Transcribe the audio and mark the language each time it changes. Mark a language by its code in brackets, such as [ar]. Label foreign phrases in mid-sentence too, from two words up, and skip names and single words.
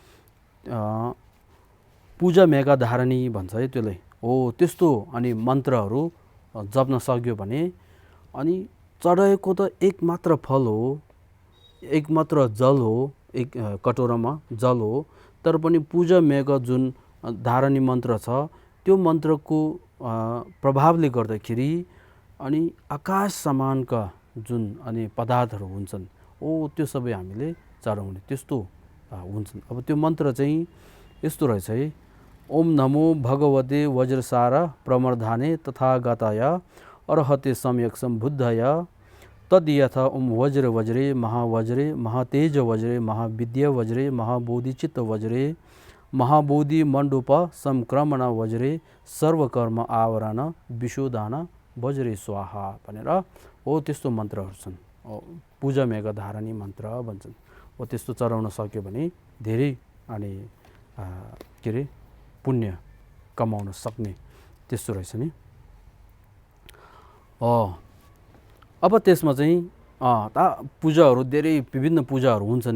[ne] पूजा मेगा धारणी भन्छ है त्यसलाई हो, त्यस्तो अनि मन्त्रहरू जप्न सक्यो भने अनि चढाएको त एक मात्र फल हो, एक मात्र जल हो, एक कटोरामा जल हो, तर पनि पूजा मेगा जुन धारणी मन्त्र छ त्यो मन्त्रको प्रभावले गर्दाखेरि अनि आकाश समानका जुन अनि पदार्थहरू हुन्छन् त्यो सबै हामीले चढाउने त्यस्तो हुन्छन्। अब त्यो मन्त्र चाहिँ यस्तो रहेछ है। [sa] ओम नमो भगवते वज्रसार प्रमर्धाने तथागताय अर्हते सम्यक सम्बुद्धय तद्यथा ओम वज्रे महावज्रे महातेज वज्रे महाविद्या वज्रे महाबोधिचित्त वज्रे महाबोधि मण्डूप संक्रमण वज्रे सर्वकर्म आवरण विशोधान वज्रे स्वाहा [ne] भनेर हो त्यस्तो मन्त्रहरू छन्। पूजा मेघ धारणी मन्त्र भन्छन्। हो त्यस्तो चढाउन सक्यो भने धेरै अनि के अरे पुण्य कमाउन सक्ने त्यस्तो रहेछ नि। अब त्यसमा चाहिँ पूजाहरू धेरै विभिन्न पूजाहरू हुन्छन्।